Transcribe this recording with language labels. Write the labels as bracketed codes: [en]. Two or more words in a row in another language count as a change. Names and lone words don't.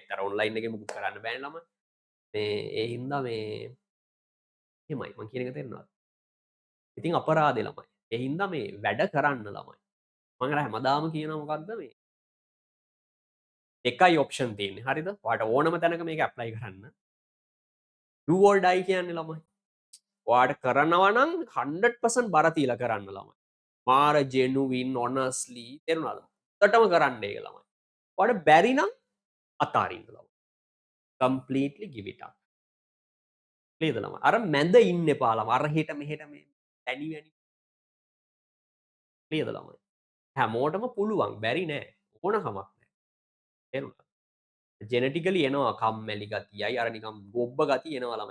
[si] ඒත් අර ඔන්ලයින් එකේ මුකුත් කරන්න බෑනේ ළමයි. මේ ඒ හින්දා මේ එහෙමයි මං කියන එක තේරෙනවද? ඉතින් අපරාධේ ළමයි. ඒ හින්දා මේ වැඩ කරන්න ළමයි. මං අර හැමදාම කියනවා මොකද්ද මේ එකයි ඔප්ෂන් තියෙන්නේ. හරිද? ඔයාලට ඕනම තැනක මේක ඇප්ලයි කරන්න. [en] do or die [si] කියන්නේ ළමයි. ඔයාට කරනවා නම් 100% බර තියලා කරන්න ළමයි. මාර [en] genuine honestly [si] තේරුණාද? ඔතටම කරන්න ඒක ළමයි. ඔයාට බැරි නම් අතාරින්න ළමයි. [en] completely give it up. [si] නේද ළමයි? අර මැද ඉන්න එපා ළමයි. අර හෙට මෙහෙට මේ තැනි වැනි නේද ළමයි? හැමෝටම පුළුවන්. බැරි නෑ. ඕන කමක් නෑ. තේරුණාද? ජෙනටිකලි එනවා කම්මැලි ගතියයි අර නිකම් ගොබ්බ ගතිය එනවා ළමයි.